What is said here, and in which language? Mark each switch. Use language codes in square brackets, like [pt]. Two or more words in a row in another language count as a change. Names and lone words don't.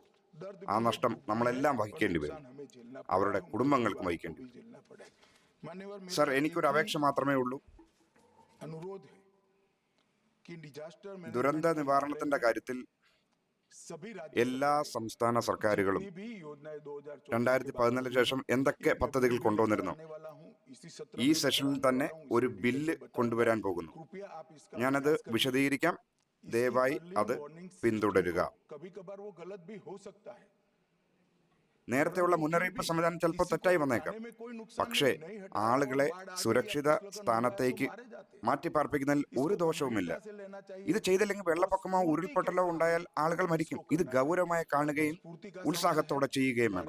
[ml] ആ നഷ്ടം നമ്മളെല്ലാം വഹിക്കേണ്ടി വരും. അവരുടെ കുടുംബങ്ങൾക്ക് വഹിക്കേണ്ടി വരും. സർ, എനിക്കൊരു അപേക്ഷ മാത്രമേ ഉള്ളൂ. ദുരന്ത നിവാരണത്തിന്റെ കാര്യത്തിൽ [hi] सभी [ml] എല്ലാ സംസ്ഥാന സർക്കാരുകളും [hi] राज्य भी योजनाएं 2024 [ml] 2014 ശേഷം എന്തൊക്കെ പദ്ധതികൾ കൊണ്ടുവന്നിരുന്നു [hi] आने वाला हूं इसी सत्र [ml] ഈ [hi] में [ml] സെഷനിൽ [hi] बताने [ml] തന്നെ [hi] वाला हूं, [ml] ഒരു [hi] इसे [ml] ബില്ല് [hi] detail से [ml] കൊണ്ടുവരാൻ [hi] बताऊंगा। [ml] പോകുന്നു. [hi] कृपया आप इसका [ml] ഞാനത് [hi] अभ्यास करें। [ml] വിശദീകരിക്കാം. [hi] इसकी [ml] ദയവായി [hi] early [ml] അത് [en] warning system [ml] പിന്തുടരുക. [hi] को कभी-कभार वो गलत भी हो सकता है। [ml] നേരത്തെയുള്ള മുന്നറിയിപ്പ് സംവിധാനം ചിലപ്പോൾ തെറ്റായി വന്നേക്കാം. പക്ഷേ ആളുകളെ സുരക്ഷിത സ്ഥാനത്തേക്ക് മാറ്റിപ്പാർപ്പിക്കുന്നതിൽ ഒരു ദോഷവുമില്ല. ഇത് ചെയ്തില്ലെങ്കിൽ വെള്ളപ്പൊക്കമോ ഉരുൾപൊട്ടലോ ഉണ്ടായാൽ ആളുകൾ മരിക്കും. ഇത് ഗൗരവമായി കാണുകയും ഉത്സാഹത്തോടെ ചെയ്യുകയും വേണം.